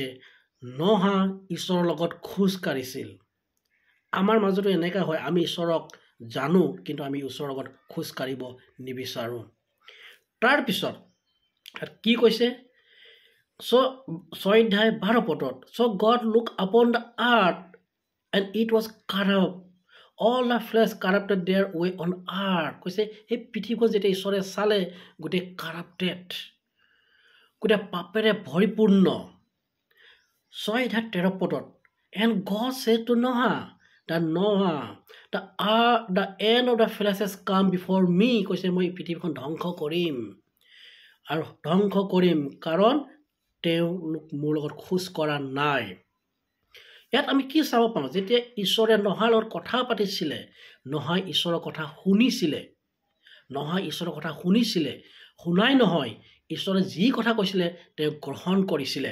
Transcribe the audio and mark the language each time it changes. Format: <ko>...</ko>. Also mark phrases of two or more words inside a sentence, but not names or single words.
<as>নোহা ঈশ্বৰৰ লগত খোজ কাঢ়িছিল। আমাৰ মাজতো এনেকুৱা হয়, আমি ঈশ্বৰক জানো কিন্তু আমি ঈশ্বৰৰ লগত খোজ কাঢ়িব নিবিচাৰোঁ। তাৰপিছত কি কৈছে? 6 অধ্যায় 12 পদত,</as> <en>so God looked upon the earth and it was corrupt, all the flesh corrupted their way on earth.</en> <as>কৈছে সেই পৃথিৱীখন যেতিয়া ঈশ্বৰে চালে গোটেই কাৰাপ্টেড, গোটেই পাপেৰে ভৰিপূৰ্ণ। 6:13 পদত,</as> <en>and God said to Noah, the end of the flesh has come before me.</en> <as>কৈছে মই পৃথিৱীখন ধ্বংস কৰিম, আৰু ধ্বংস কৰিম কাৰণ তেওঁলোক মোৰ লগত খোজ কৰা নাই। ইয়াত আমি কি চাব পাওঁ? যেতিয়া ঈশ্বৰে নোহাৰ লগত কথা পাতিছিলে, নোহাই ঈশ্বৰৰ কথা শুনিছিলে। নোহাই ঈশ্বৰৰ কথা শুনিছিলে, শুনাই নহয়, ঈশ্বৰে যি কথা কৈছিলে তেওঁ গ্ৰহণ কৰিছিলে।</as>